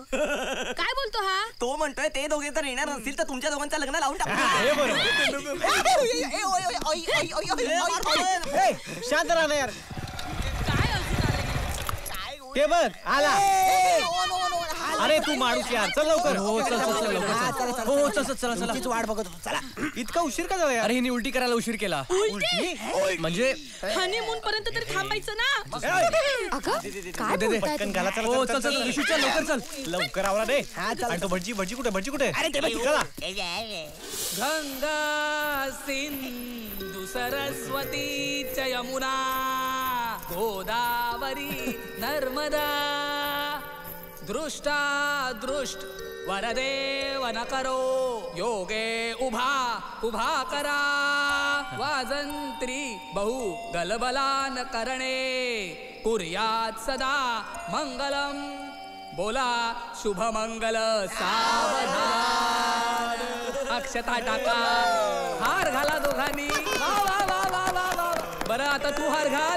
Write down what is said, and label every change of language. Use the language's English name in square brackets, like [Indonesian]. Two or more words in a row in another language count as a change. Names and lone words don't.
[Marathi] काय बोलतो हा? तो म्हणतोय ते दोघे तर येणार नसतील तर तुमच्या दोघांचं लग्न लावून टाकू. शांत राहा ना यार. ते बघ आला. अरे तू माणूस यार, चल लवकर. हो चल चल चल लवकर. हो चल चल चला चला. वाट बघत होतो. चला. इतका उशीर का झाला यार? अरे हिने उलटी करायला उशीर केला. म्हणजे हनीमून पर्यंत तरी थांबायचं ना. काय बोलताय पटकन घाला. चला हो चल चल ऋषी चल लवकर चल. लवकर आवरा रे. आणि तो भटजी भटजी कुठे? अरे ते चला. गंगा सिंधू सरस्वती च यमुना गोदावरी नर्मदा दृष्टा दृष्ट वरदेव न करो योगे उभा करा वाजंत्री बहु गलबलान करणे कुर्यात सदा मंगलम. बोला शुभ मंगल सावधान. अक्षता टाका. हार घाला दोघांनी. वा वा वा वा वा वा. बरं आता तू हार घाल.